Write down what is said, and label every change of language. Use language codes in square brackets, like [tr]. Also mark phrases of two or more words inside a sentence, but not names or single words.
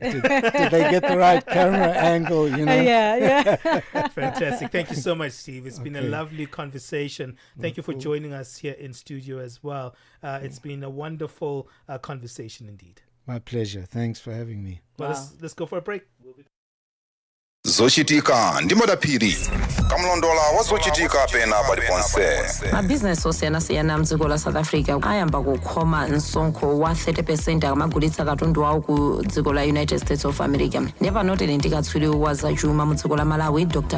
[en] Did they get the right camera angle? Yeah. Fantastic. Thank you so much, Steve. It's been a lovely conversation. Thank you for joining us here in studio as well. It's been a wonderful conversation indeed. My pleasure. Thanks for having me. Well, let's go for a break. [ny] Zochitika ndi madaphiri kamlondola wa zochitika pena paliponse. Mabhizinesi osiyana-siyana mdziko la South Africa ayamba kukhoma msonkho wa 30% akamagulitsa katundu wawo ku dziko la United States of America. Nepanotele ndikatswiri wa zachuma mu dziko la Malawi, Dr.